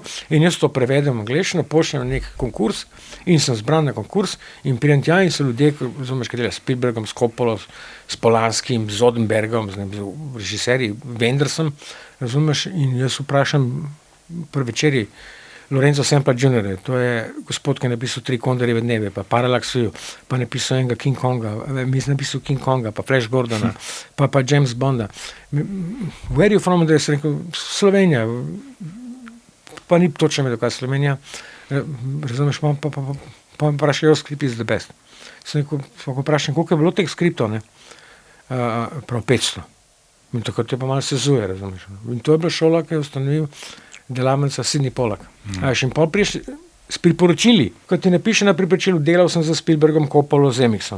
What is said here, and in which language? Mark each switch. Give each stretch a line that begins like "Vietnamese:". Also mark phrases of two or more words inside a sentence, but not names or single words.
Slovenian: in jaz to prevedem v angleščino, pošljem na nek konkurs in sem zbran na konkurs in pridem tja in so ljudje, razumeš, kaj dela s Spielbergom, s Coppolo, s Polanskim, z Odenbergom, z režiserji, Wendersom, razumeš, in jaz vprašam pri večeri Lorenzo Sempla Jr., to je gospod, ki je napisal 3 Kondorjeve dneve, pa Parallaxuju, pa napisal enega King Konga, napisal King Konga, pa Flash Gordona, pa James Bonda.
English: Where are you from?
Slovenian: Da je rekel, Slovenija, pa ni točno vedel, kaj je Slovenija, razumeš, pa me vprašal,
English: your script is the best.
Slovenian: Sem rekel, vprašam, koliko je bilo teh skriptov, ne? Prav 500. In tako te pa malo sezuje, razumeš. In to je bila šola, ki je ustanovil delavnica Sidney Pollack. In pol priješ s priporočili, kot ti napiše na priporočilu, delal sem za Spielbergom, Coppolo, Zemixom.